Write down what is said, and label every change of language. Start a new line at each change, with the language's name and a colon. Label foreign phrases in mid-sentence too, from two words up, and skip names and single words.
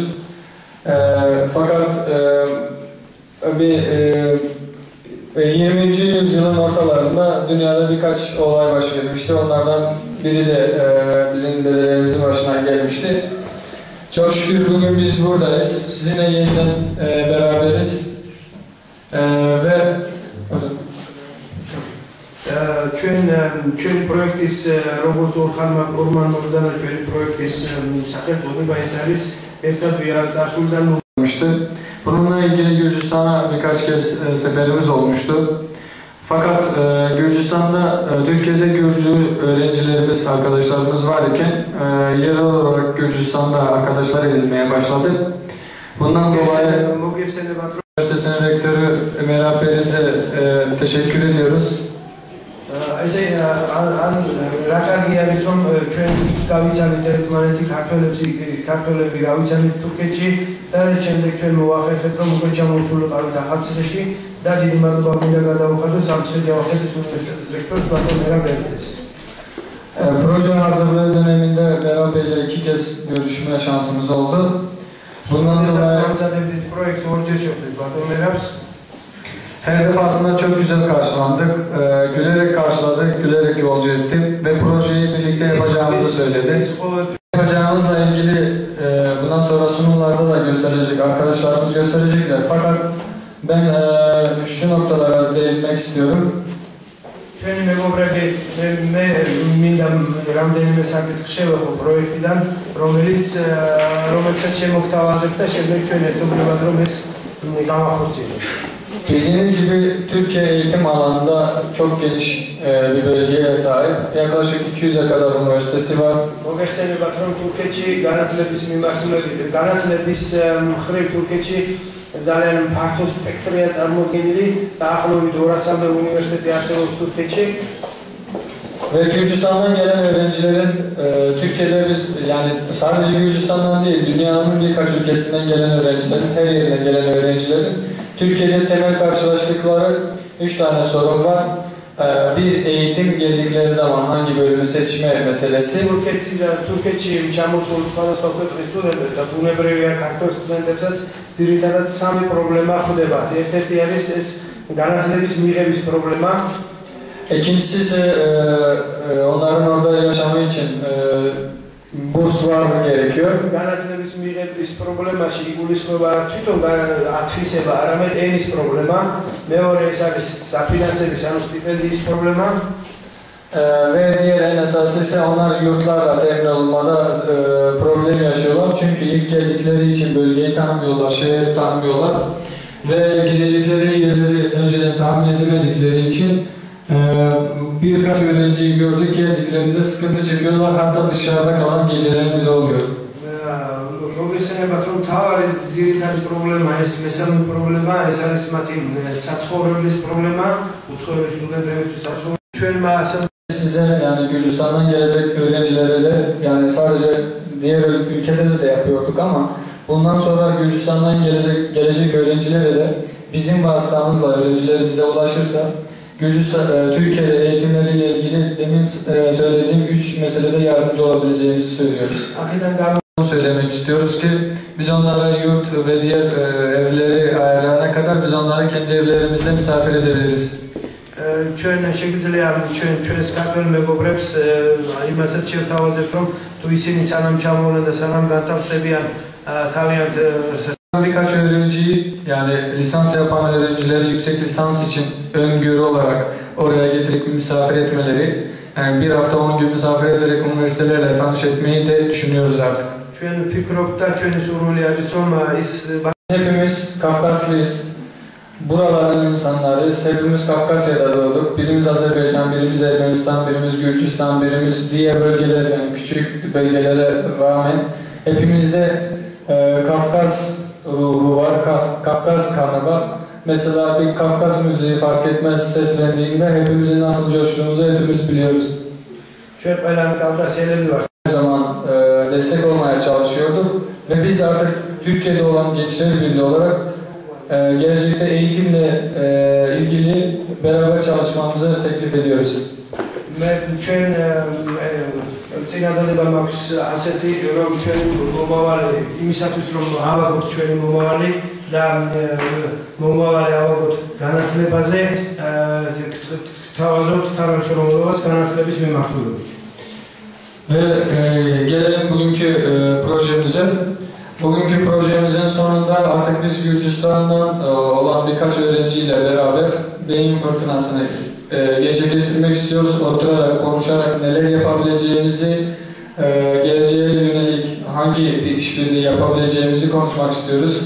Turkish: Fakat 20. yüzyılın ortalarında dünyada birkaç olay baş vermişti. Onlardan biri de bizim dedelerimizin başına gelmişti. Çok şükür bugün biz buradayız. Sizinle yeniden beraberiz. Ve
Georgian: ჩვენ პროექტის როგორც Orman Bogdana ჩვენ პროექტის სახელწოდება ეს არის ერთად ვიარ წარსულიდან
Turkish: bununla ilgili Gürcistan'a birkaç kez seferimiz olmuştu. Fakat Gürcistan'da, Türkiye'de Gürcü öğrencilerimiz, arkadaşlarımız var iken yerel olarak Gürcistan'da arkadaşlar edinmeye başladık. Bundan dolayı Üniversitesi'nin rektörü Ömer Aperiz'e teşekkür ediyoruz.
Georgian: ესე რა კარგი არის რომ ჩვენ გავიცანით ერთმანეთი ქართველები გავიცანით თურქეთში და შემდეგ ჩვენ მოვახერხეთ რომ უკვე ჩამოვსულიყავით ახალციხეში და დიდი მადლობა მინდა გადავუხადოს სამცხე-ჯავახეთის უნივერსიტეტის რექტორს ბატონ მერაბ ბერიძეს.
Turkish: Proje hazırlığı döneminde Beral Bey ile 2 kez görüşme şansımız oldu. Bundan dolayı her defasında çok güzel karşılandık, gülerek karşıladık, gülerek yolcu ettik ve projeyi birlikte yapacağımızı söyledi. Yapacağımızla ilgili bundan sonra sunumlarda da gösterecek, arkadaşlarımız gösterecekler. Fakat ben şu noktalara değinmek istiyorum.
Georgian: ჩვენი მეგობრები მე მინდა რამდენიმე საკითხი შევეხო პროექტიდან, რომელსაც შემოგთავაზებთ და შემდეგ ჩვენ ერთობლივად რომ ეს გამახორციელოთ.
Turkish: Bildiğiniz gibi Türkiye eğitim alanında çok geniş bir bölgeye sahip. Yaklaşık 200'e kadar üniversitesi var.
Georgian: მოგეხსენებათ რომ თურქეთში განათლების მხრივ თურქეთში ძალიან ფართო სპექტრია წარმოდგენილი, დაახლოებით 200-მდე უნივერსიტეტი არსებობს თურქეთში.
Turkish: Ve Gürcistan'dan gelen öğrencilerin Türkiye'de biz yani sadece Gürcistan'dan değil dünyanın birkaç ülkesinden gelen öğrencilerin, her yerinden gelen öğrencilerin Türkiye'de temel karşılaştıkları 3 tane sorun var. Bir, eğitim geldikleri zaman hangi bölümü seçme meselesi.
Georgian: თურქეთში ჩამოსულ სხვადასხვა ქვეყნის სტუდენტებს და ბუნებრივია ქართველ სტუდენტებსაც ძირითადად სამი პრობლემა ხვდებათ. ერთ-ერთი არის ეს განათლების მიღების პრობლემა.
Turkish: İkincisi ise onların orada yaşamı için burslar gerekiyor.
Georgian: განათლების მიღების პრობლემაში იგულისხმება თვითონ ათვისება, არამედ ენის პრობლემა. მეორე ეს არის საფინანსების, ანუ სტიპენდიის პრობლემა.
Turkish: Ve diğer en esası ise onlar yurtlarla temin olmada problem yaşıyorlar. Çünkü ilk geldikleri için bölgeyi tanımıyorlar, şehri tanımıyorlar. Ve gidecekleri yerleri önceden tahmin edemedikleri için birkaç öğrenciyi gördük, geldiklerinde sıkıntı çekiyorlar. Hatta dışarıda kalan geceler bile oluyor.
Georgian: მოგეხსენებათ რომ თავარი ძირითადი პრობლემა ეს მესამე პრობლემა ეს არის მათი საცხოვრებლის პრობლემა, უცხოელი სტუდენტებისთვის საცხოვრებელი. ჩვენმა
Turkish: Size yani Gürcistan'dan gelecek öğrencilere de yani sadece diğer ülkelerde de yapıyorduk ama bundan sonra Gürcistan'dan gelecek öğrencilere de bizim vasıtamızla öğrenciler bize ulaşırsa Türkiye'de eğitimleriyle ilgili demin söylediğim 3 meselede yardımcı olabileceğimizi söylüyoruz. Bunu söylemek istiyoruz ki biz onlara yurt ve diğer evleri ayarlayana kadar biz onları kendi evlerimizde misafir edebiliriz.
Georgian: ჩვენ შეგვიძლია ჩვენს ქართველ მეგობრებს იმასაც შევთავაზებთ რომ თუ ისინი სანამ ჩამოვლენ და სანამ განთავსდებიან თავიანთ
Turkish: birkaç öğrenciyi yani lisans yapan öğrencileri yüksek lisans için öngörü olarak oraya getirip misafir etmeleri yani bir hafta 10 gün misafir ederek üniversitelerle tanış etmeyi de düşünüyoruz artık.
Georgian: ჩვენ ვფიქრობთ და ჩვენი სურვილი არის რომ ის
Turkish: hepimiz Kafkaslıyız. Buraların insanlarıyız. Hepimiz Kafkasya'da doğduk. Birimiz Azerbaycan, birimiz Ermenistan, birimiz Gürcistan, birimiz diğer bölgeler yani küçük bölgelere rağmen hepimizde Kafkas ruhu var, Kafkas kanı var. Mesela bir Kafkas müziği fark etmez seslendiğinde hepimizin nasıl coştuğumuzu hepimiz biliyoruz. Her zaman destek olmaya çalışıyorduk ve biz artık Türkiye'de olan Gençler Birliği olarak gelecekte eğitimle ilgili beraber çalışmamızı teklif ediyoruz.
Georgian: ჩვენ წინადადება მაქვს ასეთი რომ ჩვენ მომავალი იმისათვის რომ ავაგოთ ჩვენი მომავალი და მომავალი ავაგოთ განათლებაზე თავაზობთ თანამშრომლობას განათლების მიმართულებით.
Turkish: Ve gelelim bugünkü projemize. Bugünkü projemizin sonunda artık biz Gürcistan'dan olan birkaç öğrenciyle beraber beyin fırtınasını gerçekleştirmek istiyoruz. Oturarak, konuşarak neler yapabileceğimizi, geleceğe yönelik hangi bir işbirliği yapabileceğimizi konuşmak istiyoruz.